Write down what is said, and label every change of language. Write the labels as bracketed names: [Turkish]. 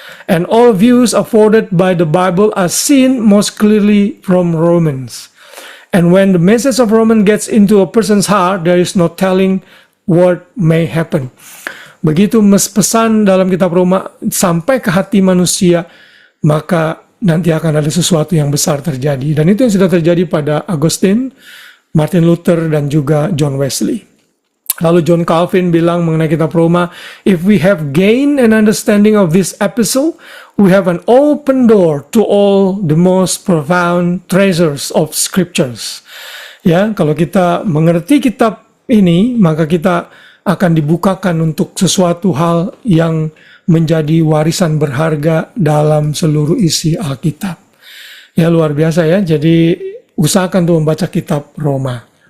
[English] And all views afforded by the Bible are seen most clearly from Romans. And when the message of Roman gets into a person's heart, there is no telling what may happen. [Indonesian] Begitu pesan dalam kitab Roma sampai ke hati manusia, maka nanti akan ada sesuatu yang besar terjadi. Dan itu yang sudah terjadi pada Augustine, Martin Luther, dan juga John Wesley. Lalu John Calvin bilang mengenai kitab Roma, "If we have gained an understanding of this epistle, we have an open door to all the most profound treasures of scriptures." Ya, kalau kita mengerti kitab ini, maka kita akan dibukakan untuk sesuatu hal yang menjadi warisan berharga dalam seluruh isi Alkitab. Ya, luar biasa ya. Jadi usahakan untuk membaca kitab Roma.